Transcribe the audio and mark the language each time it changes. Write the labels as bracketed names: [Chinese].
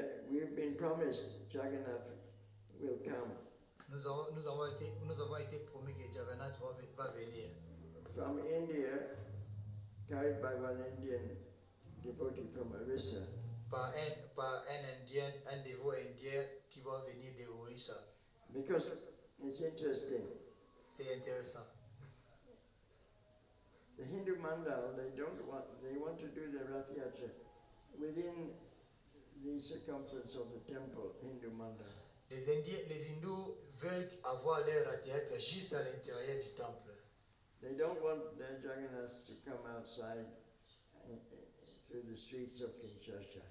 [English] We've been promised Jagannath will come. [French] Nous avons été promis que Jagannath va venir. [English] From India, carried by one Indian devotee from Orissa. [French] Par un Indien, un dévot indien qui va venir de Orissa. [English] Because it's interesting. [French] C'est intéressant. [English] The Hindu Mandal, they want to do the Rath Yatra within the circumference of the temple, Hindu Mandal. [French] Les hindous veulent avoir leur Rath Yatra juste à l'intérieur du temple. [English] They don't want their Jagannath to come outside through the streets of Kinshasa.